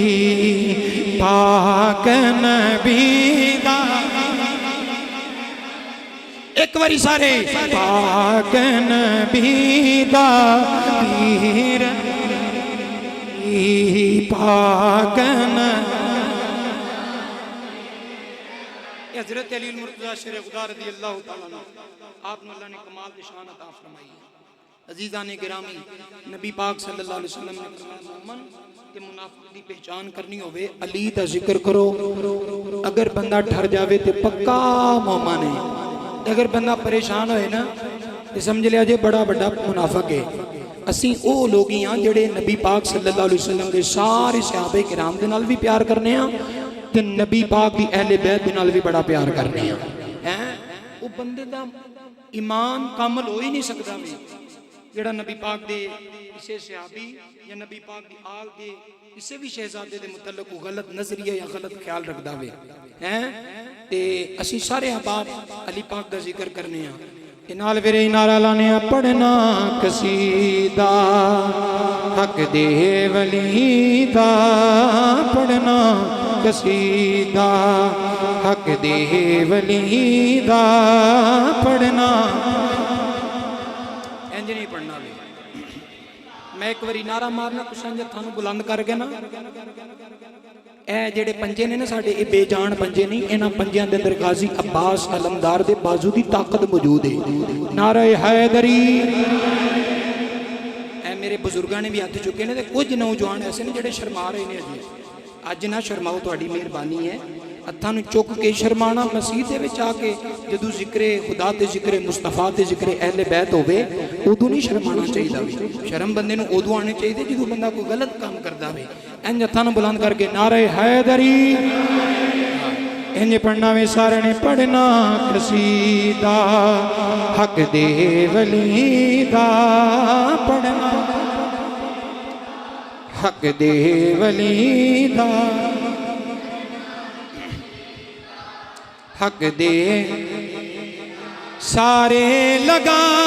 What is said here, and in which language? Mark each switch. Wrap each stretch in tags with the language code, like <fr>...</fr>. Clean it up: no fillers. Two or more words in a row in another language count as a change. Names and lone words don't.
<pa>پاک نبی دا ایک باری سارے پاک نبی دا پیر پاک حضرت علی المرتضی شیر خدا</pa> <ar>رضی اللہ تعالیٰ عنہ</ar> <pa>آپ نے اللہ نے کمال دی شان عطا فرمائی ہے عزیزان گرامی نبی پاک</pa> <ar>صلی اللہ علیہ وسلم</ar> <pa>نے فرمایا مومن کہ منافق دی پہچان کرنی ہوئے علی دا ذکر کرو اگر بندہ ٹھر جاوے تے پکا مومن ہے اگر بندہ پریشان ہوئے نا تے سمجھ لیا جے بڑا بڑا منافق ہے اسی او لوگی ہاں جڑے نبی پاک</pa> <ar>صلی اللہ علیہ وسلم</ar> <pa>کے سارے صحابہ کرام دے نال بھی پیار کرنے ہاں تے نبی پاک دی اہل بیت دے نال بھی بڑا پیار کرنے ہاں او بندے دا ایمان کامل ہو ہی نہیں سکتا بھی جڑا نبی پاک دے کسی صحابی یا نبی پاک دی آل دے کسی بھی شہزادے دے متعلق غلط نظریہ یا غلط خیال رکھ دا ہوئے تے اسی سارے احباب علی پاک دا ذکر کرنے ہیں نال ویرے نعرہ لانے پڑھنا قصیدہ حق دے ولی دا پڑھنا قصیدہ حق دے ولی دا پڑھنا انج نہیں پڑھنا بھی میں ایک باری نعرہ مارنا کچھ انج تھانو بلند کر کے نا اے جڑے پنجے نے نا ساڈے اے بے جان پنجے نہیں انہاں پنجیاں دے اندر غازی عباس علمدار دے بازو دی طاقت موجود ہے نعرہ حیدری میرے بزرگاں نے بھی ہاتھ چکے نے تے کچھ نوجوان ایسے نے جڑے شرما رہے نے اجے اج نہ شرماؤ تہاڈی مہربانی ہے ہتھاں نوں چک کے شرمانا مسیح دے وچ آ کے جدوں ذکر خدا تے ذکر مصطفیٰ تے ذکر اہل بیت ہوے ادوں نہیں شرمانا چاہیے شرم بندے نوں ادوں آنے چاہیے جدوں بندہ کوئی غلط کام کردا ہوے انج ہتھاں نوں بلند کر کے نعرہ حیدری انج پڑھنا وے سارے نے پڑھنا قصیدہ حق دے ولی دا پڑھنا حق دے ولی دا حق دے سارے لگا</pa>